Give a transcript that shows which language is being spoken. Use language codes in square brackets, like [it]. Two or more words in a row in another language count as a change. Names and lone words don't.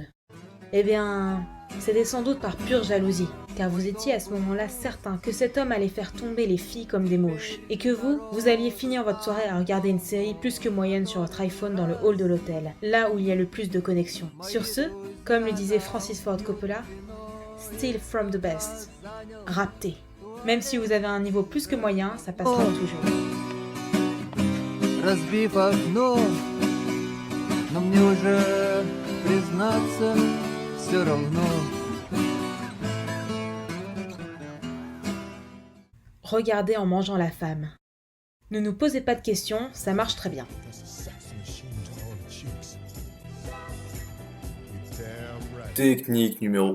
[fr] Eh bien, c'était sans doute par pure jalousie, car vous étiez à ce moment-là certain que cet homme allait faire tomber les filles comme des mouches, et que vous alliez finir votre soirée à regarder une série plus que moyenne sur votre iPhone dans le hall de l'hôtel, là où il y a le plus de connexions. Sur ce, comme le disait Francis Ford Coppola, [en] Steal from the best. [fr] Rapté. Même si vous avez un niveau plus que moyen, ça passera toujours. [ru] Разбив окно, но мне уже, признаться, все равно. [fr] Regardez en mangeant la femme. Ne nous posez pas de questions, ça marche très bien. Technique numéro...